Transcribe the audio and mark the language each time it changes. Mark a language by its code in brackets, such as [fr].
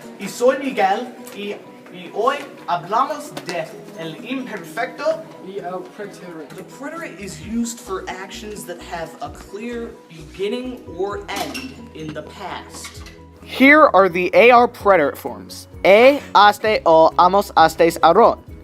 [es] Y soy Miguel y hoy hablamos de el imperfecto. Y el preterite. [en] The preterite is used for actions that have a clear beginning or end in the past. Here are the AR preterite forms. Haste o amos hastes aron.